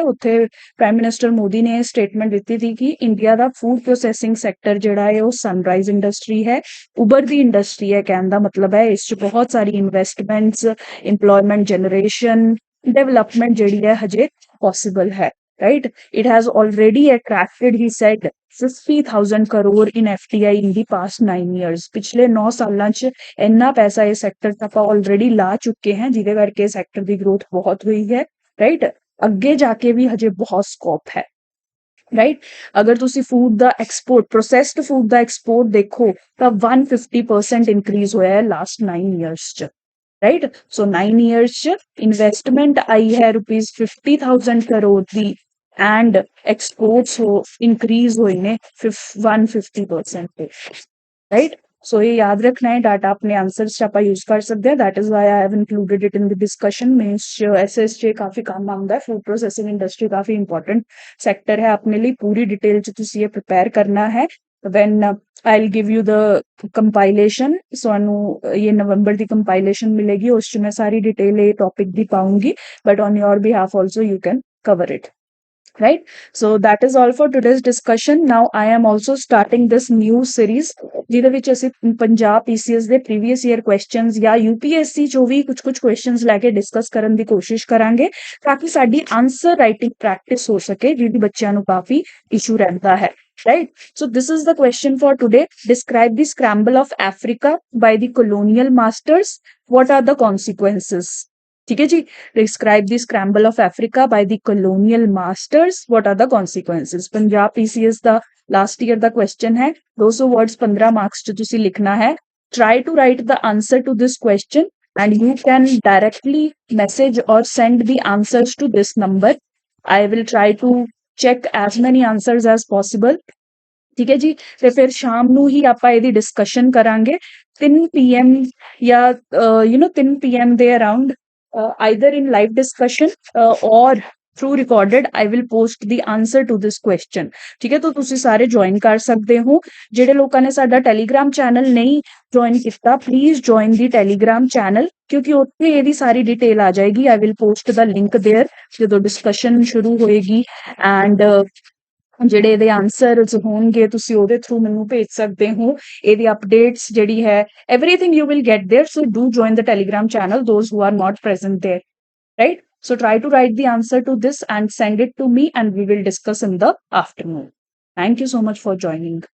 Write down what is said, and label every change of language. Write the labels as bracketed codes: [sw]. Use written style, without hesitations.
[pa] ਉੱਥੇ prime minister Modi ਨੇ statement ਦਿੱਤੀ ਸੀ ਕਿ ਇੰਡੀਆ ਦਾ ਫੂਡ ਪ੍ਰੋਸੈਸਿੰਗ ਸੈਕਟਰ ਜਿਹੜਾ ਹੈ ਉਹ ਸਨਰਾਈਜ਼ ਇੰਡਸਟਰੀ ਹੈ, ਉਭਰਦੀ ਇੰਡਸਟਰੀ ਹੈ। ਕਹਿਣ ਦਾ ਮਤਲਬ ਹੈ ਇਸ 'ਚ ਬਹੁਤ ਸਾਰੀ ਇਨਵੈਸਟਮੈਂਟਸ, ਇੰਪਲੋਇਮੈਂਟ ਜਨਰੇਸ਼ਨ, ਡਿਵੈਲਪਮੈਂਟ ਜਿਹੜੀ ਹੈ ਹਜੇ ਪੋਸੀਬਲ ਹੈ, right? [en] It has already attracted, he said, 50,000 crore in FDI in the past 9 years. [pa] ਪਿਛਲੇ 9 ਸਾਲਾਂ 'ਚ ਇੰਨਾ ਪੈਸਾ ਇਹ ਸੈਕਟਰ 'ਚ ਆਪਾਂ ਆਲਰੇਡੀ ਲਾ ਚੁੱਕੇ ਹਾਂ, ਜਿਹਦੇ ਕਰਕੇ ਸੈਕਟਰ ਦੀ ਗਰੋਥ ਬਹੁਤ ਹੋਈ ਹੈ, ਰਾਈਟ। ਅੱਗੇ ਜਾ ਕੇ ਵੀ ਹਜੇ ਬਹੁਤ ਸਕੋਪ ਹੈ, ਰਾਈਟ। ਅਗਰ ਤੁਸੀਂ ਫੂਡ ਦਾ ਐਕਸਪੋਰਟ, ਪ੍ਰੋਸੈਸਡ ਫੂਡ ਦਾ ਐਕਸਪੋਰਟ ਦੇਖੋ ਤਾਂ 150% ਇਨਕਰੀਜ਼ ਹੋਇਆ ਹੈ ਲਾਸਟ 9 ਇਅਰਸ 'ਚ, ਰਾਈਟ। ਸੋ 9 ਇਅਰਸ 'ਚ ਇਨਵੈਸਟਮੈਂਟ ਆਈ ਹੈ rupees 50,000 crore ਦੀ, and exports increase ਹੋਏ ਨੇ 150% ਤੇ, ਰਾਈਟ। ਸੋ ਇਹ ਯਾਦ ਰੱਖਣਾ ਹੈ, ਡਾਟਾ ਆਪਣੇ ਆਨਸਰਸ 'ਚ ਆਪਾਂ ਯੂਜ਼ ਕਰ ਸਕਦੇ ਹਾਂ। [en] That is why I have included it in the discussion. [pa] Mains 'ਚ ਐਸਐਸ 'ਚ ਕਾਫੀ ਕੰਮ ਆਉਂਦਾ ਹੈ। ਫੂਡ ਪ੍ਰੋਸੈਸਿੰਗ ਇੰਡਸਟਰੀ ਕਾਫੀ ਇੰਪੋਰਟੈਂਟ ਸੈਕਟਰ ਹੈ ਆਪਣੇ ਲਈ। ਪੂਰੀ ਡਿਟੇਲ 'ਚ ਤੁਸੀਂ ਇਹ ਪ੍ਰਿਪੇਅਰ ਕਰਨਾ ਹੈ। [en] when I'll give you the compilation, [pa] ਸਾਨੂੰ ਇਹ ਨਵੰਬਰ ਦੀ compilation ਮਿਲੇਗੀ, ਉਸ 'ਚ ਮੈਂ ਸਾਰੀ ਡਿਟੇਲ ਇਹ topic ਦੀ ਪਾਉਂਗੀ, [en] but on your behalf also you can cover it, right? So that is all for today's discussion. Now I am also starting this new series [pa] ਜਿਹਦੇ ਵਿੱਚ ਅਸੀਂ ਪੰਜਾਬ ਪੀਸੀਐਸ ਦੇ ਪ੍ਰੀਵੀਅਸ ਈਅਰ ਕੁਐਸਚਨਸ ਜਾਂ UPSC ਚੋਂ ਵੀ ਕੁਝ questions ਲੈ ਕੇ discuss ਕਰਨ ਦੀ ਕੋਸ਼ਿਸ਼ ਕਰਾਂਗੇ, ਤਾਂ ਕਿ ਸਾਡੀ ਆਂਸਰ ਰਾਈਟਿੰਗ ਪ੍ਰੈਕਟਿਸ ਹੋ ਸਕੇ, ਜਿਹਦੀ ਬੱਚਿਆਂ ਨੂੰ ਕਾਫੀ ਇਸ਼ੂ ਰਹਿੰਦਾ ਹੈ, right? [en] So this is the question for today. Describe the scramble of Africa by the colonial masters. What are the consequences? [hi] ठीक है जी, [en] Describe the scramble of Africa by the colonial masters. What are the consequences? [pa] Punjab PCS ਦਾ last year ਦਾ question ਹੈ, 200 words 15 marks 'ਚ ਤੁਸੀਂ ਲਿਖਣਾ ਹੈ। [en] Try to write the answer to this question and you can directly message or send the answers to this number. I will try to check as many answers as possible. [pa] ਠੀਕ ਹੈ ਜੀ, ਤੇ ਫਿਰ ਸ਼ਾਮ ਨੂੰ ਹੀ ਆਪਾਂ ਇਹਦੀ ਡਿਸਕਸ਼ਨ ਕਰਾਂਗੇ 3 PM ਜਾਂ 3 PM ਦੇ around, [en] either in live discussion or through recorded I will post the answer to this question. [pa] ਠੀਕ ਹੈ, ਤਾਂ ਤੁਸੀਂ ਸਾਰੇ ਜੁਆਇਨ ਕਰ ਸਕਦੇ ਹੋ। ਜਿਹੜੇ ਲੋਕਾਂ ਨੇ ਸਾਡਾ ਟੈਲੀਗ੍ਰਾਮ ਚੈਨਲ ਨਹੀਂ ਜੁਆਇਨ ਕੀਤਾ, please join ਦੀ Telegram channel, ਕਿਉਂਕਿ ਉੱਥੇ ਇਹਦੀ ਸਾਰੀ ਡਿਟੇਲ ਆ ਜਾਏਗੀ। [en] I will post the link there [pa] ਜਦੋਂ ਡਿਸਕਸ਼ਨ ਸ਼ੁਰੂ ਹੋਏਗੀ, ਐਂਡ ਜਿਹੜੇ ਇਹਦੇ ਆਨਸਰਸ ਹੋਣਗੇ ਤੁਸੀਂ ਉਹਦੇ ਥਰੂ ਮੈਨੂੰ ਭੇਜ ਸਕਦੇ ਹੋ। ਇਹਦੀ ਅਪਡੇਟਸ ਜਿਹੜੀ ਹੈ, [en] everything you will get there. So do join the telegram channel, those who are not present there, right? So try to write the answer to this and send it to me and we will discuss in the afternoon. Thank you so much for joining.